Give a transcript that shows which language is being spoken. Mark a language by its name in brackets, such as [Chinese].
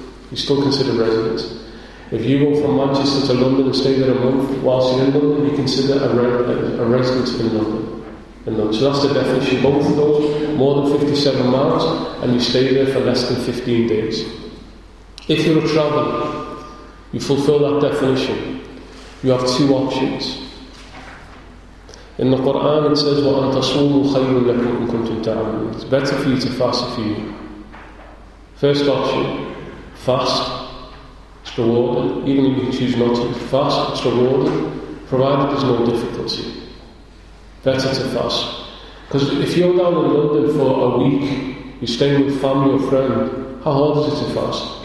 [English] You're still considered resident. If you go from Manchester to London and stay there a month, whilst you're in London, you consider a resident in London. So that's the definition. Both of those, more than 57 miles, and you stay there for less than 15 days. If you're a traveller, you fulfill that definition. You have two options. In the Quran it says, [Arabic] وَأَن تَصُومُوا خَيْرٌ لَكُمْ إِن كُنتُمْ تَعْلَمُونَ. [English] It's better for you to fast if you. First option, fast. It's rewarded. Even if you choose not to fast, it's rewarded, provided there's no difficulty. Better to fast. Because if you're down in London for a week, you're staying with family or friend, how hard is it to fast?